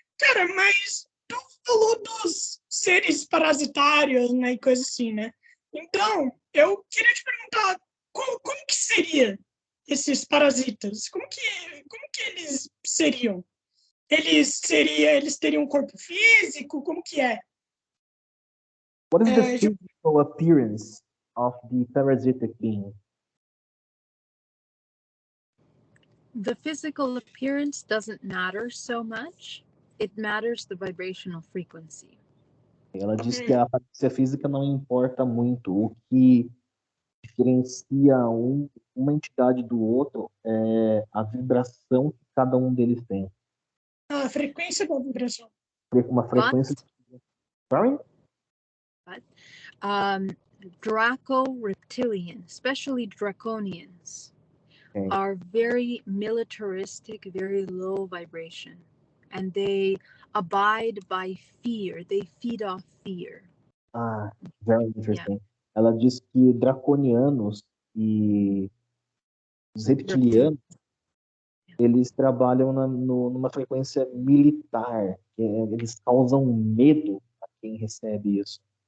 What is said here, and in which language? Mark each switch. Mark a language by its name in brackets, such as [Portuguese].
[Portuguese] Cara, mas tu falou dos seres parasitários, né, e coisa assim, né? Então, eu queria te perguntar, como que seria esses parasitas? Como que eles seriam? Eles teriam um corpo físico? Como que é? [English] What is the physical appearance of the parasitic being? The physical appearance doesn't matter so much. It matters the vibrational frequency. [Portuguese] Ela diz que a aparência física não importa muito. O que diferencia uma entidade do outro é a vibração que cada um deles tem. A frequência da vibração. Uma frequência. Sorry? [English] Draco-reptilian, especially draconians, are very militaristic, very low vibration, and they abide by fear. They feed off fear. Very interesting. Yeah. [Portuguese] Ela diz que draconianos e os reptilianos eles trabalham numa frequência militar. Eles causam medo a quem recebe isso.